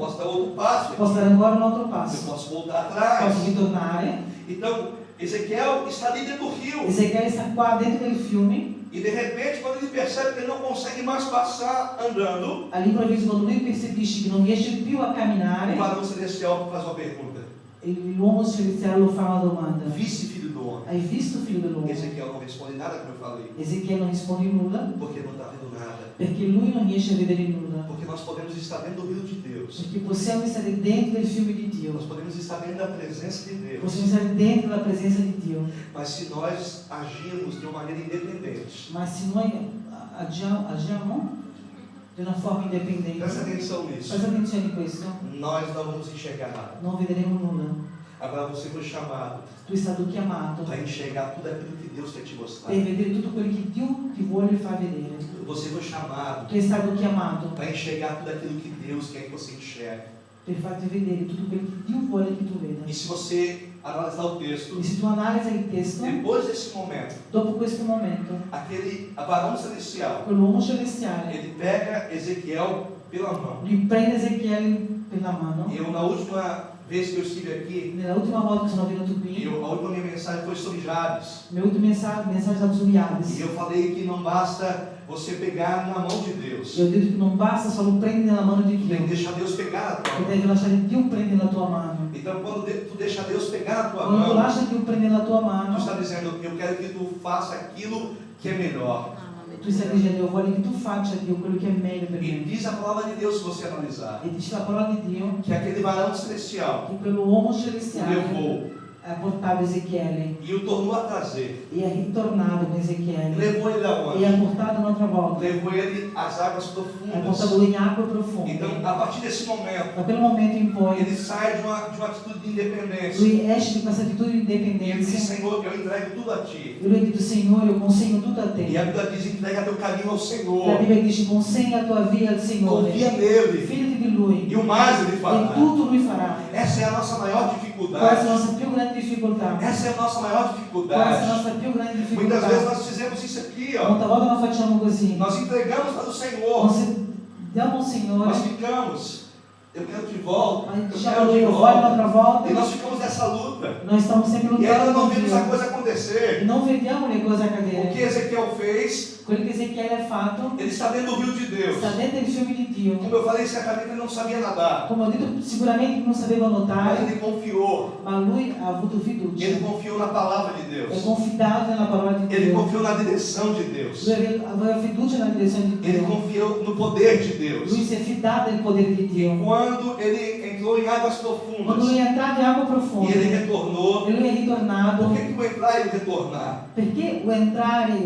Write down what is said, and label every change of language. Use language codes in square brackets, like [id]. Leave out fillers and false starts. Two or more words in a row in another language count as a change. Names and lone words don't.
[pt] posso dar outro passo posso aqui. dar agora um outro Eu passo, posso voltar atrás. [it] posso ritornare. [pt] Então, Ezequiel está ali dentro do rio. [it] Ezechiele sta qua dentro del fiume, [pt] E de repente, quando ele percebe que ele não consegue mais passar andando, [it] all'improvviso quando lui percepisce che non riesce più a [pt] o [it] camminare, [pt] varão celestial faz uma pergunta. [it] l'uomo celestiale lo fa una domanda. [pt] Visse filho do homem. [it] Hai visto, figlio dell'uomo? [pt] Ezequiel não responde nada, como eu falei. [it] Ezechiele non risponde nulla, [pt] Porque não está vendo nada. [it] perché lui non riesce a vedere nulla. [pt] Porque nós podemos estar dentro do rio de Deus. [it] Perché possiamo stare dentro del fiume di Dio, [pt] Nós podemos estar dentro da presença de Deus. [it] possiamo stare dentro la presenza di Dio, [pt] Mas se nós agirmos de uma maneira independente, [it] ma se noi agiamo di una forma indipendente, [pt] presta atenção nisso, [it] presta attenzione a questo, [pt] nós não vamos enxergar nada. [it] non vedremo nulla. [pt] Agora você foi chamado [it] Tu è stato chiamato [pt] para enxergar tudo aquilo que Deus quer te mostrar. [it] per vedere tutto quello che Dio ti vuole far vedere. [pt] Você foi chamado [it] Tu è stato chiamato [pt] para enxergar tudo aquilo que Deus quer que você enxergue. [it] per farti vedere tutto quello che Dio vuole che tu veda. [pt] E se você analisar o texto, [it] E se tu analisi il testo, [pt] depois desse momento, [it] dopo questo momento, [pt] aquele varão celestial, [it] quell'uomo celestiale, [pt] ele pega Ezequiel pela mão. [it] lui prende Ezechiele per la mano. [pt] Eu, na última vez que eu estive aqui, [it] Nella ultima volta che sono venuto qui, [pt] a última minha mensagem foi sobre Jabes. [it] il mio ultimo messaggio stava su E Jabes. [pt] eu falei que não basta você pegar na mão de Deus. [it] E ho detto che non basta solo prendere nella mano di [pt] Tu tem que [it] Dio, [pt] deixar Deus pegar na tua [it] che [pt] mão. [it] devi lasciare Dio prendere la tua mano. [pt] Então, quando tu deixa Deus pegar na tua [it] Quando tu [pt] mão, [it] lasci Dio prendere la tua tu mano, [pt] está dizendo, eu quero que tu faça aquilo que é melhor. [it] tu stai dicendo io voglio che tu faccia Dio quello che è meglio per [pt] E [it] me. [pt] diz a palavra de Deus, se você analisar, [it] E dice la parola di Dio [pt] que aquele varão celestial [it] che quell'uomo [pt] o [it] celestiale [pt] levou [it] ha portato Ezechiele [pt] e o tornou a trazer. [it] e è ritornato con Ezechiele [pt] Levou ele [it] e [pt] aonde? [it] ha portato un'altra volta, [pt] Levou ele às águas [it] ha [pt] profundas. [it] portato lui in acque profonde. [pt] Então, a partir desse momento, [it] Da quel momento in poi [pt] ele sai de uma atitude de independência. [it] lui esce di questa attitudine di [pt] E ele diz, [it] indipendenza [pt] Senhor, eu entrego tudo a Ti. [it] e lui ha detto Signore io consegno tutto a E te. [pt] a Bíblia diz, entrega teu caminho ao [it] La [pt] Senhor. [it] Bibbia dice consegna la tua via al Signore, [pt] Confia nele. [it] fidati di Lui [pt] E o mais ele [it] e [pt] fará. [it] tutto Lui farà. [pt] Essa é a nossa maior [it] Questa è la [pt] dificuldade. [it] nostra più grande difficoltà. [pt] Essa é a nossa maior [it] Questa è la [pt] dificuldade. [it] nostra più grande [pt] Muitas [it] difficoltà. [pt] vezes nós fizemos isso aqui, ó. [it] Molte volte non facciamo così. [pt] Nós entregamos para o Senhor. [it] Diamo al Signore, [pt] Nós ficamos. Eu quero de volta. [it] ma [pt] Eu [it] diciamo [pt] quero [it] Lui [pt] de [it] io voglio [pt] volta. [it] un'altra volta. [pt] E nós ficamos nessa luta. [it] Noi stiamo sempre [pt] E ainda [it] lottando [pt] não [it] con [pt] vimos a [it] Dio. [pt] coisa acontecer. [it] E non vediamo le cose [pt] O que [it] accadere. [pt] Ezequiel fez, [it] Quello che Ezechiele ha fatto [pt] ele está dentro do rio de Deus. [it] sta dentro il fiume di Dio. [pt] Como eu falei, certamente ele não sabia nadar. [it] Come ho detto, sicuramente non sapeva [pt] Mas [it] nuotare, [pt] ele confiou. [it] ma lui ha avuto fiducia. [pt] Ele confiou na palavra de [it] È [pt] Deus. [it] confidato nella parola di [pt] Ele [it] Dio. [pt] confiou na direção de Deus. [it] Lui aveva fiducia nella direzione di [pt] Ele [it] Dio. [pt] confiou no poder de Deus. [it] Lui si è fidato del potere di [pt] E [it] Dio. [pt] quando ele entrou em águas [it] Quando [pt] profundas [it] lui è entrato in acqua [pt] e [it] profonda [pt] ele retornou, [it] e lui è ritornato, [pt] por que o entrar e o retornar? [it] perché o entrare o